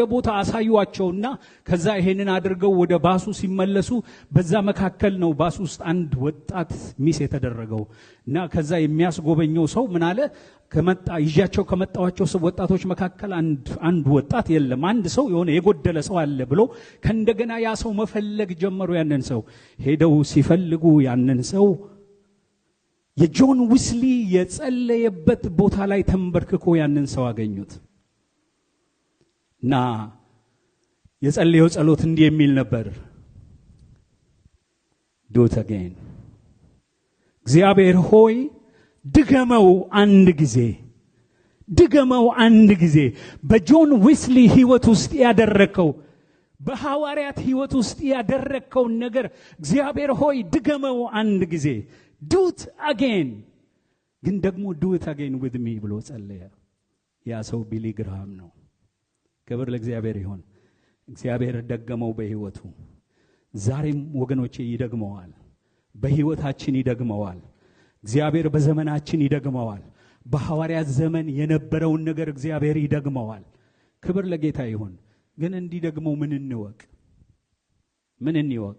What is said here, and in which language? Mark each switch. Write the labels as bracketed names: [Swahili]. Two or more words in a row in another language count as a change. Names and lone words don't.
[Amharic] ቦታ አሳዩአቸውና ከዛ ይሄንን አድርገው ወደ ባሱ ሲመለሱ በዛ መካከል ነው ባሱ ውስጥ አንድ ወጣት ሚስ የተደረገው እና ከዛ የሚያስጎበኘው ሰው ምን አለ ይዣቸው ከመጣዋቸው ወጣቶች መካከል አንድ ወጣት የለም አንድ ሰው የሆነ የጎደለ ሰው አለ ብሎ ከእንደገና ያ ሰው መፈለግ ጀመሩ። ያንን ሰው ሄደው ሲፈልጉ ያንን ሰው የጆን ዊስሊ የጸለየበት ቦታ ላይ ተንበርክኮ ያንን ሰው አገኙት እና የጸለየው ጸሎት እንዲህ የሚል ነበር። [English] do it again [Amharic] እግዚአብሔር ሆይ ድገመው አንድ ጊዜ በጆን ዊስሊ ህይወት ውስጥ ያደረከው በሐዋርያት ህይወት ውስጥ ያደረከው ነገር እግዚአብሔር ሆይ ድገመው አንድ ጊዜ [English] do it [Amharic] again ግን ደግሞ [English] do it again with me [Amharic] ብሎ ጸለየ። ያ ሰው ቢሊ ግርሃም ነው። ክብር ለእግዚአብሔር ይሁን። እግዚአብሔር ደገመው በህይወቱ። ዛሬም ወገኖቼ ይደግመዋል፣ በህይወታችን ይደግመዋል። እግዚአብሔር በዘመናችን ይደግመዋል። በሐዋርያት ዘመን የነበረውን ነገር እግዚአብሔር ይደግመዋል። ክብር ለጌታ ይሁን። ግን እንዲደግመው ምን እንወቅ?